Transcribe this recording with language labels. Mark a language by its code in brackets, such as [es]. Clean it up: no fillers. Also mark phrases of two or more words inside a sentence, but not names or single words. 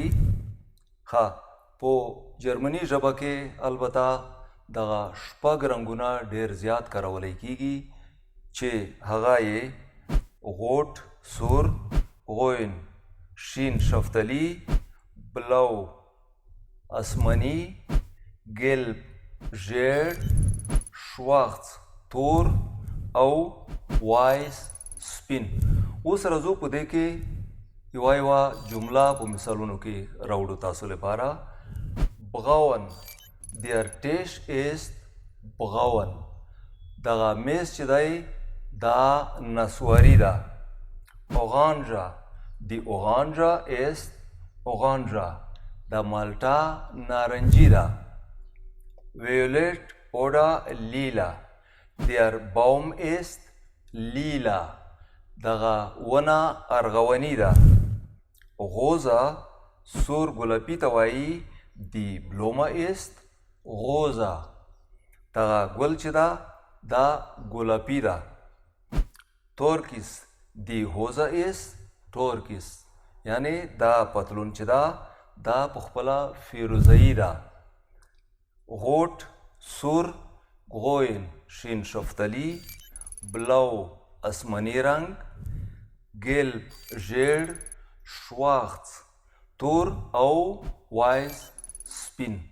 [ps] ښه په جرمني ژبه کې البته دغه شپږ رنګونه ډېر زیات کارولی کیږي چې هغه یې غوټ سور، grün شین شفتالي، blau آسماني، gelb ژیړ، schwarz تور او weiß سپین. اوس راځو په دې کې یوه جمله په مثالونو کې راوړو تاسو لپاره. [de] braun Der Tisch ist braun. [ps] دغه میز چې دی دا نسواري ده. [de] orange Die Orange ist orange. [ps] دا مالټه نارنجي ده. [de] violet oder lila. Der Baum ist lila. [ps] دغه ونه ارغوني ده. غوزه سور ګلابي ته وایي. [de] Die Blume ist rosa. [ps] دغه ګل چې ده دا ګلابي ده. تورکس [de] Die Hose ist [ps] تورکس یعنی دا پتلون چې ده دا په خپله فیروزه‌ایي ده. غوټ سور، grün شین شفتالي، blau آسماني رنګ، gelb ژیړ، schwarz تور او weiß سپین.